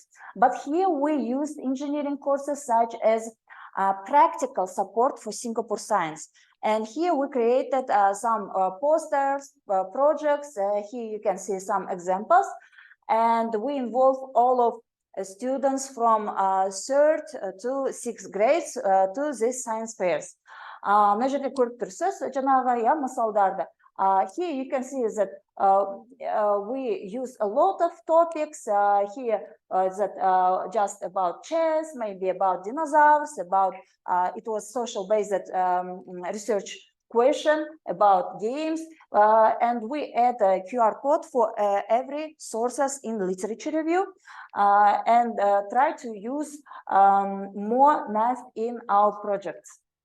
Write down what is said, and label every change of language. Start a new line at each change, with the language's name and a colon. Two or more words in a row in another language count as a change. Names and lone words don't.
English: But here we used engineering courses such as practical support for Singapore science. And here we created some posters, projects. Here you can see some examples. And we involve all of students from 3rd to 6th grades to these science fairs.
Kazakh: Мына жерде көріп тұрсыз, жаңағы мысалдарды.
English: Here you can see that we use a lot of topics here that just about chess, maybe about dinosaurs, about it was social-based research question about games, and we add a QR code for every sources in literature review, and try to use more math in our projects.